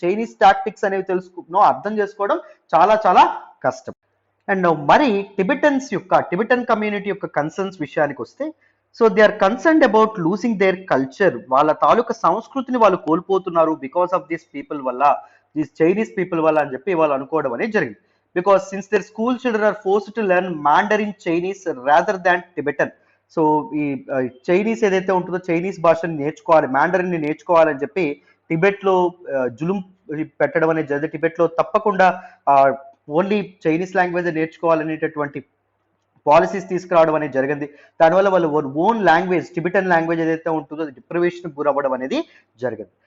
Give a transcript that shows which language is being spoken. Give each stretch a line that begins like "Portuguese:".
Telugu: Chinese tactics అనేవి తెలుసుకున్నాం, అర్థం చేసుకోవడం చాలా చాలా కష్టం. అండ్ మరి టిబెటన్ కమ్యూనిటీ యొక్క కన్సర్న్స్ విషయానికి వస్తే,
English: So they are concerned about losing their culture.
Telugu: వాళ్ళ తాలూకా సంస్కృతిని వాళ్ళు కోల్పోతున్నారు
English: because of this people
Telugu: వల్ల, దిస్ చైనీస్ పీపుల్ వల్ల అని చెప్పి వాళ్ళు అనుకోవడం అనేది జరిగింది.
English: because since their school children are forced to learn Mandarin Chinese rather than Tibetan.
Telugu: So ఈ చైనీస్ ఏదైతే ఉంటుందో చైనీస్ భాషని నేర్చుకోవాలి, ని నేర్చుకోవాలని చెప్పి టిబెట్లో జులుం పెట్టడం అనేది జరిగింది. టిబెట్లో తప్పకుండా ఓన్లీ చైనీస్ లాంగ్వేజ్ నేర్చుకోవాలనేటటువంటి పాలసీస్ తీసుకురావడం అనేది జరిగింది. దానివల్ల వాళ్ళు ఓన్ లాంగ్వేజ్ టిబెటన్ లాంగ్వేజ్ ఏదైతే ఉంటుందో అది డిప్రివేషన్ గురవ్వడం అనేది జరిగింది.